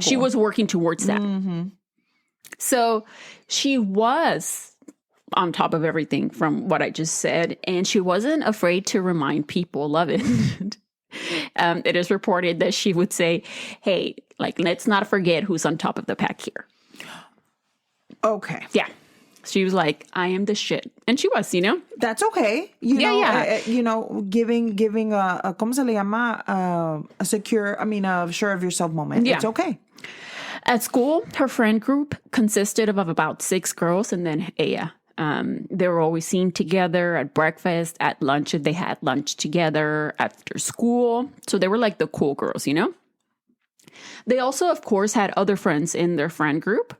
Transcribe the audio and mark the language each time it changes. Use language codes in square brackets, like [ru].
[en] She was working towards that. Mm-hmm. So she was on top of everything from what I just said. And she wasn't afraid to remind people of it. It is reported that she would say, hey, like, let's not forget who's on top of the pack here. Okay. Yeah. She was like, I am the shit. And she was, That's okay. Giving a, [es] ¿cómo se le llama? [en] A secure, a sure of yourself moment. Yeah. It's okay. At school, her friend group consisted of about 6 girls and then Aya. They were always seen together at breakfast, at lunch, if they had lunch together, after school. So they were like the cool girls, They also, of course, had other friends in their friend group.